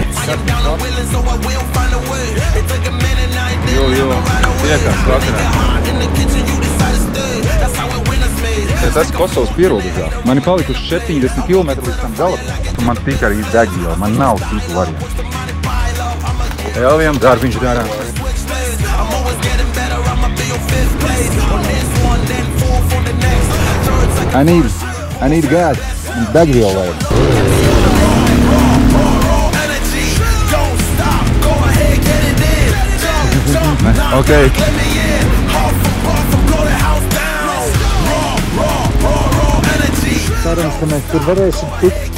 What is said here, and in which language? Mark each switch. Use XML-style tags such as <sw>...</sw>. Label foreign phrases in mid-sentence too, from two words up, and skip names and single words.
<lv>Jo. Tiekās vakarā. Es esmu Kosovas pierobežā. Man ir palikuši 70 km līdz tam galam. Man tikai arī degviela, man nav citu variantu. Elvijam darbiņš darām.</lv> <en>I need gas and</en> <lv>degviela vajag.</lv> <en>Okay.</en> <lv>Cerams, ka mēs tur varēsim tikt.</lv>